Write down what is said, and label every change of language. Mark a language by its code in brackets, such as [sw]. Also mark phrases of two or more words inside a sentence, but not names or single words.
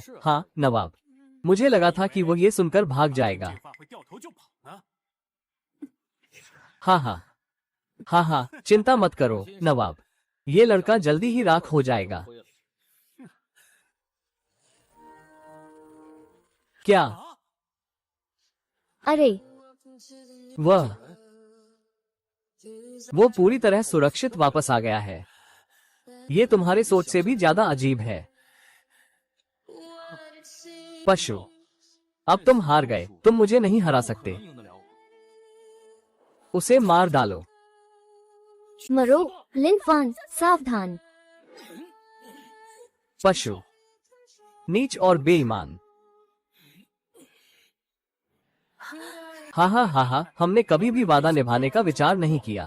[hi] हाँ नवाब, मुझे लगा था कि वो ये सुनकर भाग जाएगा। [zh] 这话会掉头就跑呢。 [hi] हाँ हाँ हाँ हाँ, चिंता मत करो नवाब, ये लड़का जल्दी ही राख हो जाएगा। क्या? अरे, वो पूरी तरह सुरक्षित वापस आ गया है। ये तुम्हारे सोच से भी ज्यादा अजीब है। पशु, अब तुम हार गए। तुम मुझे नहीं हरा सकते। [zh] 赢得了我。 [hi] उसे मार डालो। मरो। लिन फान, सावधान। पशु, नीच और बेईमान। हाँ हाँ हाँ हाँ, हमने कभी भी वादा निभाने का विचार नहीं किया।